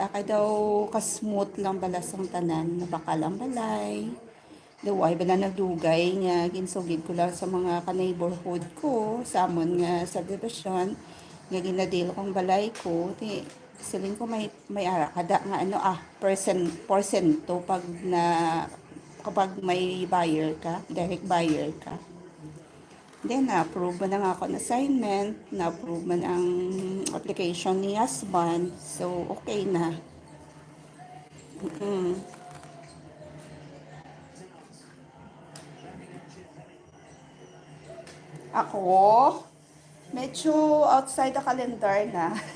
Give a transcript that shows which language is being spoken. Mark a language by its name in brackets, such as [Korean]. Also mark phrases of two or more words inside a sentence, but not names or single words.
[Hiligaynon] Kay daw ka-smooth lang balas ang tanan, nabaka lang balay. Daway ba na nagdugay nga ginsugid ko lang sa mga ka-neighborhood ko, samon nga subdivision nga ginadil kong balay ko. Siling ko may kada nga porsyento kapag may buyer ka, [English] direct buyer [Hiligaynon] ka. Then, na-approve man ang ako ng assignment, na-approve man ang application ni husband, so okay na. Ako, medyo [English] outside the calendar [Hiligaynon] na.